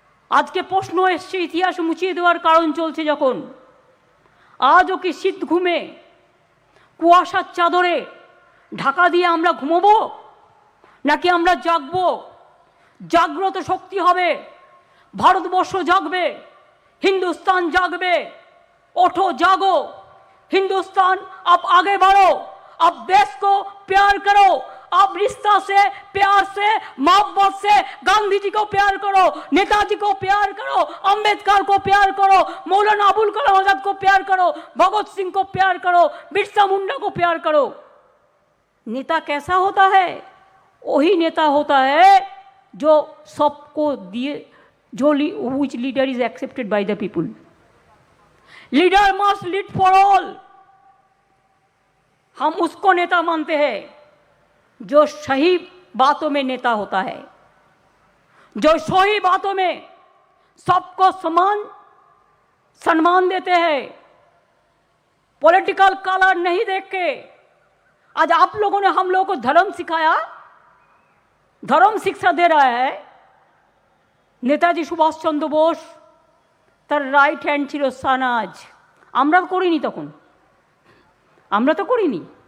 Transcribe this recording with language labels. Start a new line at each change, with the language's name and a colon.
Bangla: আজকে প্রশ্ন এসছে ইতিহাস মুছিয়ে দেওয়ার কারণ চলছে যখন, আজও কি শীত ঘুমে কুয়াশার চাদরে ঢাকা দিয়ে আমরা ঘুমোবো, নাকি আমরা জাগবো? জাগ্রত শক্তি হবে, ভারতবর্ষ জাগবে, हिंदुस्तान जागबे।
Hindi: उठो जागो हिंदुस्तान, अब आगे बढ़ो, अब देश को प्यार करो, अब रिश्ता से, प्यार से, मोहब्बत से गांधी जी को प्यार करो, नेताजी को प्यार करो, अंबेडकर को प्यार करो, मौलाना अबुल कलाम आजाद को प्यार करो, भगत सिंह को प्यार करो, बिरसा मुंडा को प्यार करो। नेता कैसा होता है वही नेता होता है जो सबको दिए, जो
English: which leader is accepted by the people. Leader must lead for all.
Hindi: हम उसको नेता मानते हैं जो सही बातों में नेता होता है, जो सही बातों में सबको समान सम्मान देते हैं, पॉलिटिकल कलर नहीं देख के। आज आप लोगों ने हम लोगों को धर्म सिखाया, धर्म शिक्षा दे रहा है।
Bangla: नेताजी सुभाष चंद्र बोस তার রাইট হ্যান্ড ছিল সানাজ। আমরা করিনি তখন, আমরা তো করিনি।